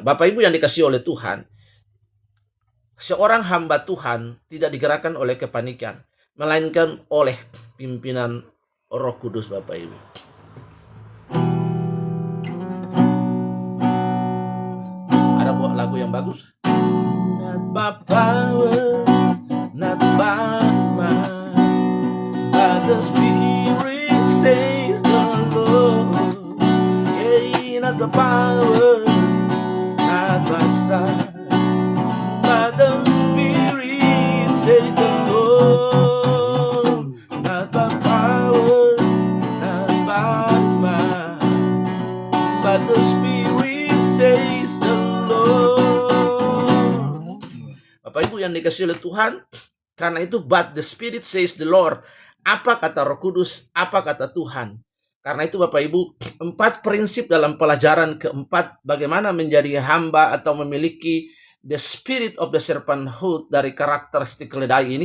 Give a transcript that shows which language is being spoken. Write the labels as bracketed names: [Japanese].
[Indonesian] Bapak Ibu yang dikasihi oleh Tuhan, seorang hamba Tuhan tidak digerakkan oleh kepanikan, melainkan oleh pimpinan Roh Kudus, Bapak Ibu. Ada buat lagu yang bagus. [English] Not by power, not by might, but the Spirit says the Lord. Yeah, not by power, not by sight, but the Spirit says the Lord. Not by power, not by might, but the Spirit says the Lord. [Indonesian] Bapak Ibu yang dikasihi oleh Tuhan, karena itu [English] but the Spirit says the Lord. [Indonesian] Apa kata Roh Kudus? Apa kata Tuhan? Karena itu Bapak Ibu, 4 prinsip dalam pelajaran keempat bagaimana menjadi hamba atau memiliki [English] the spirit of the servanthood [Indonesian] dari karakteristik keledai ini.